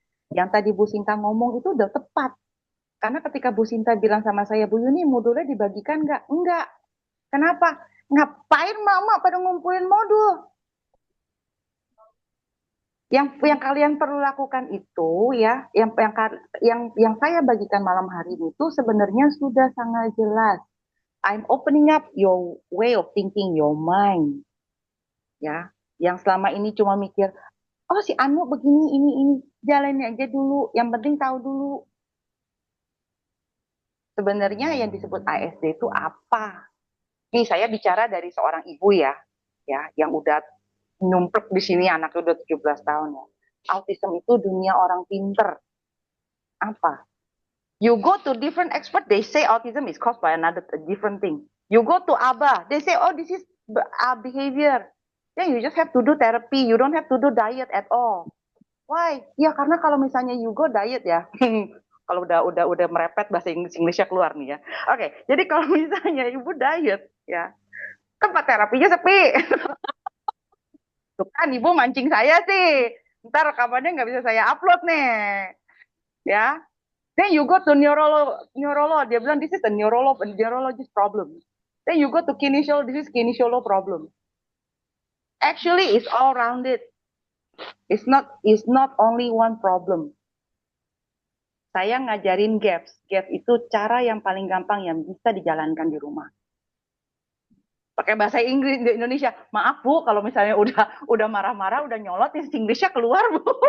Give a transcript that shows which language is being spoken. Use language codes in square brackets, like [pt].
[id] Yang tadi Bu Sinta ngomong itu udah tepat. Karena ketika Bu Sinta bilang sama saya, Bu Yuni, modulnya dibagikan nggak? Enggak. Kenapa? Ngapain mama pada ngumpulin modul? Yang kalian perlu lakukan itu ya, yang saya bagikan malam hari itu sebenarnya sudah sangat jelas. [en] I'm opening up your way of thinking, your mind. [id] Ya, yang selama ini cuma mikir, oh si Anu begini, ini, jalanin aja dulu. Yang penting tahu dulu. Sebenarnya yang disebut ASD itu apa? Ini saya bicara dari seorang ibu ya, yang udah numplek di sini anaknya udah 17 tahun ya. Autism itu dunia orang pinter. Apa? [en] You go to different expert, they say autism is caused by another different thing. You go to ABA, they say, oh, this is behavior. Then you just have to do therapy. You don't have to do diet at all. Why? [id] Ya karena kalau misalnya [en] you go diet [id] ya, kalau udah merepet bahasa Inggrisnya keluar nih ya. Oke, jadi kalau misalnya ibu diet ya, tempat terapinya sepi. Tuh kan ibu mancing saya sih. Ntar rekamannya nggak bisa saya upload nih. [en] Ya. Then you go to neurolog. [id] Dia bilang [en] this is a neurologist problem. Then you go to kinesiolog, this is kinesiolog problem. Actually, it's all rounded. It's not only one problem. [id] Saya ngajarin GAPS. GAPS itu cara yang paling gampang yang bisa dijalankan di rumah. Pakai bahasa Inggris di Indonesia. Maaf Bu, kalau misalnya udah marah-marah, udah nyolot, Inggrisnya keluar Bu.